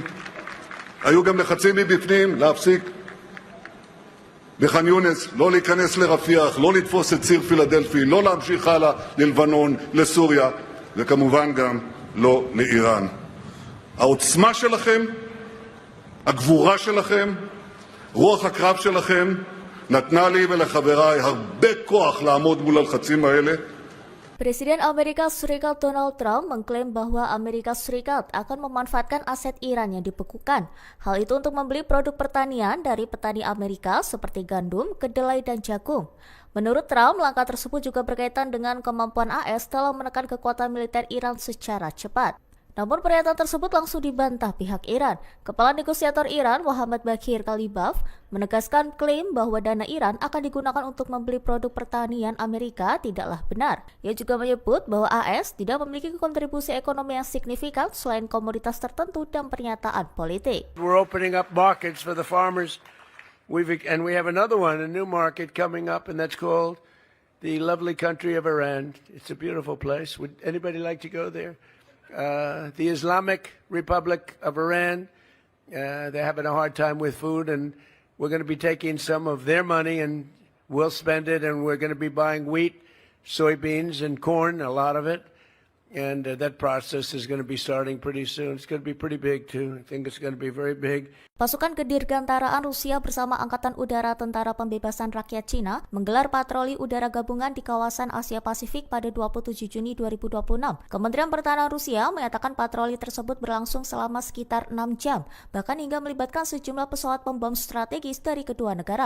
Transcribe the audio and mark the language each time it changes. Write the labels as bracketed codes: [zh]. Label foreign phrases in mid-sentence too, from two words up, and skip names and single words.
[he] היו גם לחצים מבפנים להפסיק בח'אן יונס, לא להיכנס לרפיח, לא לתפוס את ציר פילדלפי, לא להמשיך הלאה ללבנון, לסוריה, וכמובן גם לא לאיראן. העוצמה שלכם, הגבורה שלכם, רוח הקרב שלכם, נתנה לי ולחבריי הרבה כוח לעמוד מול הלחצים האלה. [id] Presiden Amerika Serikat Donald Trump mengklaim bahwa Amerika Serikat akan memanfaatkan aset Iran yang dibekukan. Hal itu untuk membeli produk pertanian dari petani Amerika seperti gandum, kedelai, dan jagung. Menurut Trump, langkah tersebut juga berkaitan dengan kemampuan AS dalam menekan kekuatan militer Iran secara cepat. Namun pernyataan tersebut langsung dibantah pihak Iran. Kepala Negosiator Iran, Muhammad Baghir Kalibaf, menegaskan klaim bahwa dana Iran akan digunakan untuk membeli produk pertanian Amerika tidaklah benar. Ia juga menyebut bahwa AS tidak memiliki kontribusi ekonomi yang signifikan selain komoditas tertentu dan pernyataan politik. [en] We're opening up markets for the farmers. We have another one, a new market coming up, and that's called the lovely country of Iran. It's a beautiful place. Would anybody like to go there? The Islamic Republic of Iran. They're having a hard time with food, and we're going to be taking some of their money and we'll spend it, and we're going to be buying wheat, soybeans, and corn, a lot of it. And that process is going to be starting pretty soon. It's going to be pretty big, too. I think it's going to be very big. [id] Pasukan Kedirgantaraan Rusia bersama Angkatan Udara Tentara Pembebasan Rakyat Cina menggelar patroli udara gabungan di kawasan Asia Pasifik pada 27 Juni 2026. Kementerian Pertahanan Rusia menyatakan patroli tersebut berlangsung selama sekitar 6 jam, bahkan hingga melibatkan sejumlah pesawat pembom strategis dari kedua negara.